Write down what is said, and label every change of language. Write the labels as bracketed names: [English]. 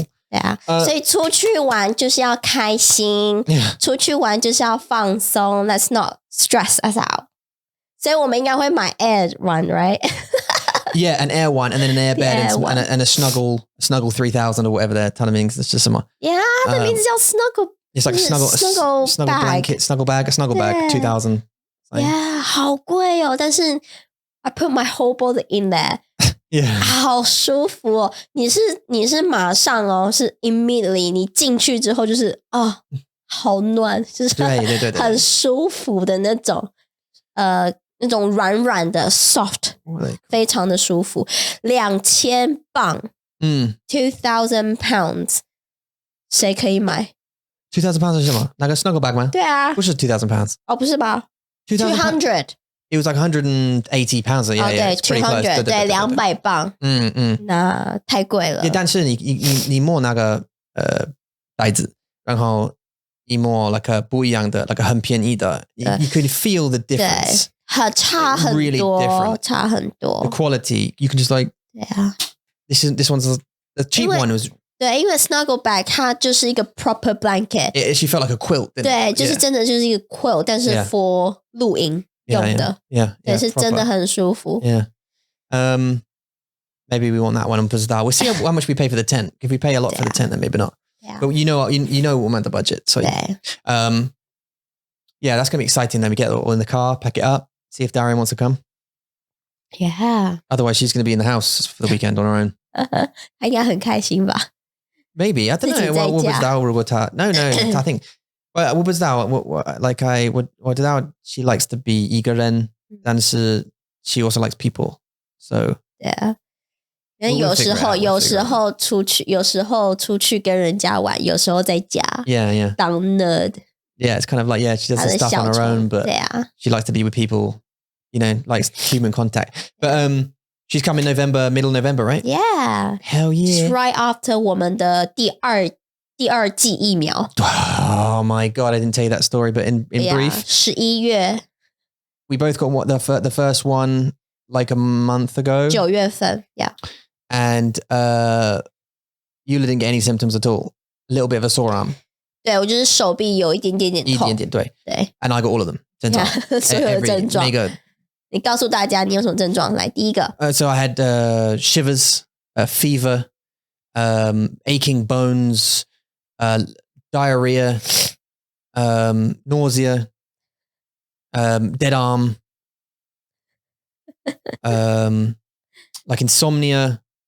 [Chinese] 对啊，所以出去玩就是要开心，出去玩就是要放松。 [English] Let's not stress us out。 [Chinese] 所以我们应该会买 [English] air one, right? Yeah, an air one, and then an air bed, and a snuggle 3000 or whatever their Taiwanese. It's just some. [Chinese] Yeah, 它的名字叫 snuggle. [English] It's like snuggle blanket, snuggle bag, 2000. Yeah, [Chinese] 好贵哦，但是 [English] I put my whole body in there. Yeah. [Chinese] 好舒服哦！你是马上哦，是 [English] immediately [Chinese] 你进去之后就是好暖，就是对很舒服的那种那种软软的 [English] soft， [Chinese] 非常的舒服。 2000磅， [English] 2000 pounds， [Chinese] 谁可以买？ [English] 2000 pounds [Chinese] 是什么？那个 snuggle bag 吗？对啊，不是2000 pounds。哦，不是吧？200。 [English] It was like 180 pounds. Yeah, [Chinese] yeah, 200. 对，200磅。那太贵了。但是你摸那个袋子，然后一摸那个不一样的，那个很便宜的， [English] you could feel the difference. [Chinese] 差很多 [English] really different. [Chinese] 差很多。 [English] The quality, you can just like. [Chinese] 对啊。 [English] This one's the cheap one was. [Chinese] 对，因为 snuggle bag 它就是一个 [English] proper blanket. It actually felt like a quilt. [Chinese] 对，就是真的就是一个 quilt， 但是 for 露营。用的 [English] yeah [Chinese] 是真的很舒服 [English] yeah maybe we want that one, but we'll see how much we pay for the tent. If we pay a lot for the tent, then maybe not. Yeah. But you know [Chinese] 我们的 [English] budget. So, yeah, that's going to be exciting. Then we get it all in the car, pack it up, see if Darian wants to come. Yeah. Otherwise, she's going to be in the house for the weekend on her own. [Chinese] 她应该很开心吧 [English] Maybe. I don't know. What was that? No, I think. Well, what was that? Like what did that? She likes to be [Chinese] 一个人, 但是 [English] she also likes people. So. Yeah. [Chinese] 有时候出去跟人家玩，有时候在家。 [English] Yeah. [Chinese] 当 nerd. [English] Yeah, it's kind of like she does the stuff on her own, but she likes to be with people. Likes human contact. But she's coming middle November, right? Yeah. Hell yeah. It's right after [Chinese] 我们的第二剂疫苗。 [English] Oh my God, I didn't tell you that story, but in brief. [Chinese] 11月。 [English] We both got the first one like a month ago. [Chinese] 9月份 yeah. [English] And Eula didn't get any symptoms at all. A little bit of a sore arm. [Chinese] 对，我就是手臂有一点点痛。一点点，对。 [English] And I got all of them. [Chinese] 症状。所有的症状。你告诉大家你有什么症状？来，第一个。 [English] So I had shivers, fever, aching bones, diarrhea, nausea, dead arm, like insomnia.